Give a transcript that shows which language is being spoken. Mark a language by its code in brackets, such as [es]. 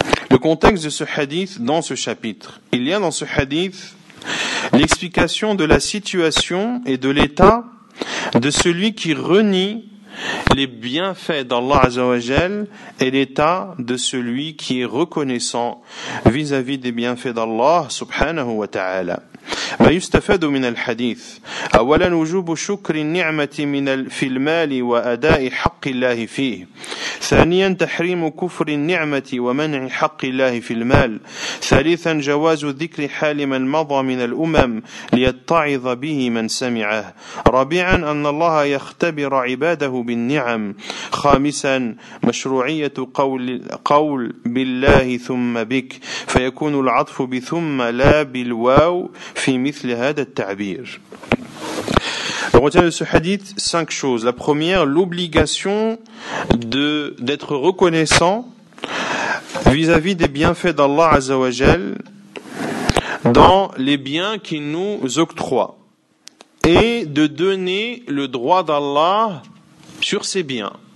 [fr] Le contexte de ce hadith dans ce chapitre. Il y a dans ce hadith l'explication de la situation et de l'état de celui qui renie les bienfaits d'Allah Azza wa Jal et l'état de celui qui est reconnaissant vis-à-vis des bienfaits d'Allah subhanahu wa ta'ala. [ar] ما يستفاد من الحديث: أولا وجوب شكر النعمة في المال وأداء حق الله فيه. ثانيا تحريم كفر النعمة ومنع حق الله في المال. ثالثا جواز ذكر حال من مضى من الأمم ليتعظ به من سمعه. رابعا أن الله يختبر عباده بالنعم. خامسا مشروعية قول بالله ثم بك، فيكون العطف بثم لا بالواو في مثل هذا التعبير. [fr] On retient de ce hadith 5 choses. La première, l'obligation d'être reconnaissant vis-à-vis des bienfaits d'Allah Azza wa Jal, dans les biens qu'il nous octroie et de donner le droit d'Allah sur ces biens.